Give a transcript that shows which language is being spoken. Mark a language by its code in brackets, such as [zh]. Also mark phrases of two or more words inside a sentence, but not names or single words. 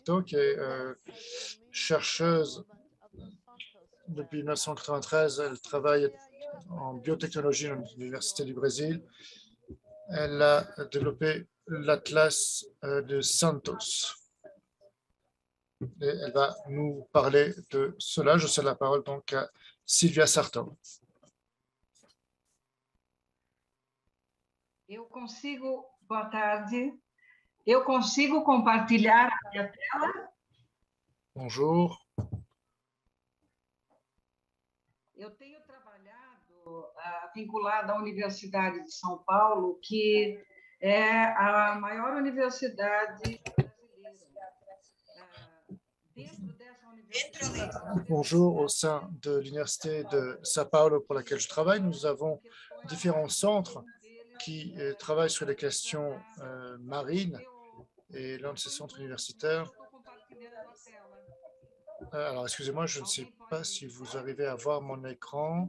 [fr] Sarto, qui est chercheuse depuis 1993. Elle travaille en biotechnologie à l'Université du Brésil. Elle a développé l'Atlas de Santos. Et elle va nous parler de cela. Je cède la parole donc à Silvia Sarto. [pt] Boa tarde. Eu consigo compartilhar a minha tela? [fr] Bonjour. [pt] Eu tenho trabalhado vinculada à Universidade de São Paulo, que é a maior universidade brasileira. Dentro dessa universidade... [fr] Bonjour, au sein de l'Université de São Paulo pour laquelle je travaille, nous avons différents centres qui travaillent sur les questions marines, et l'un de ces centres universitaires... Alors, excusez-moi, je ne sais pas si vous arrivez à voir mon écran.